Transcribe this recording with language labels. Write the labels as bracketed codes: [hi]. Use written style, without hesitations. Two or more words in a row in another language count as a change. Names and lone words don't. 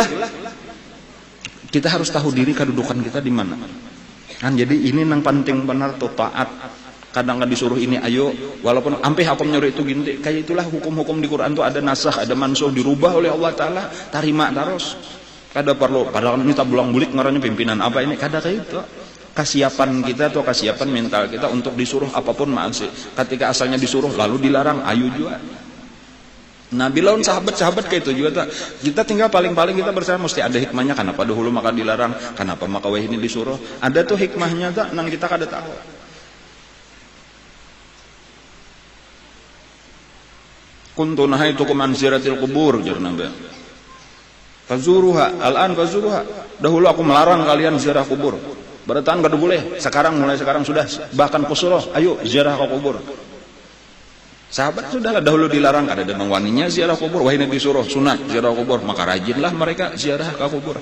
[id] Kita harus tahu diri kedudukan kita di mana. Kan jadi ini nang penting benar tuh taat. Kadang disuruh ini ayo, walaupun ampe hukum nyuruh itu gini, kayak itulah hukum-hukum di Quran tuh ada nasakh, ada mansuh, dirubah oleh Allah Taala, tarima terus. [bjn] Kada perlu padahal minta bulang-bulik ngarannya pimpinan apa ini, kada kayak itu. [id] Kesiapan kita atau kesiapan mental kita untuk disuruh apapun masih. Ketika asalnya disuruh lalu dilarang, ayo juga. Nabi lawan sahabat-sahabat kayak itu juga tak. Kita tinggal paling-paling kita bersama mesti ada hikmahnya. Kenapa dahulu maka dilarang? Kenapa maka wah ini disuruh? Ada tuh hikmahnya tak? [bjn] Nang kita kada tahu. [ar] كنت نهيتكم عن زيارة القبور [bjn] jar Nabi. [ar] فزوروها، الآن فزوروها. [id] Dahulu aku melarang kalian ziarah kubur. [bjn] Bertahan kada boleh. Mulai sekarang sudah. [id] Bahkan kusuruh, ayo ziarah ke kubur. Sahabat sudahlah dahulu dilarang, ada demang waninya ziarah kubur, wah ini disuruh sunat ziarah kubur, maka rajinlah mereka ziarah ke kubur.